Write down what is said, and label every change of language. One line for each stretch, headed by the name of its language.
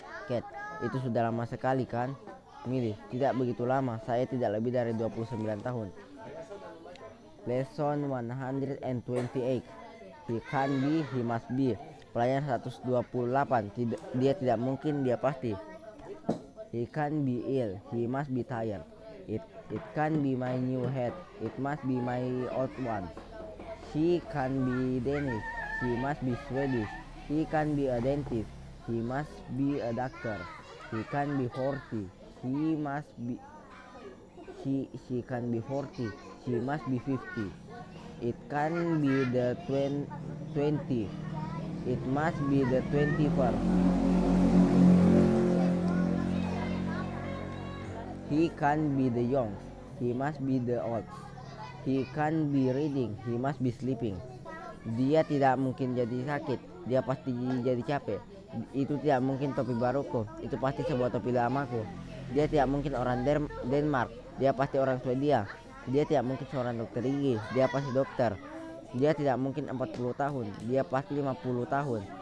Indonesian: Cat, itu sudah lama sekali kan? Millie, tidak begitu lama. Saya tidak lebih dari 29 tahun.
English: Lesson 128. He can be, he must be.
Indonesian: Pelajaran 128. Dia tidak mungkin, dia pasti.
English: He can be ill, he must be tired. It can be my new hat, it must be my old one. She can be Danish, she must be Swedish. He can be a dentist, he must be a doctor. He can be 40, he must be she can be 40, she must be 50. It can be the 20, it must be the 21st. He can be the young, he must be the old. He can be reading, he must be sleeping.
Indonesian: Dia tidak mungkin jadi sakit, dia pasti jadi capek. Itu tidak mungkin topi baruku, itu pasti sebuah topi lamaku. Dia tidak mungkin orang Denmark, dia pasti orang Swedia. Dia tidak mungkin seorang dokter gigi, dia pasti dokter. Dia tidak mungkin 40 tahun, dia pasti 50 tahun.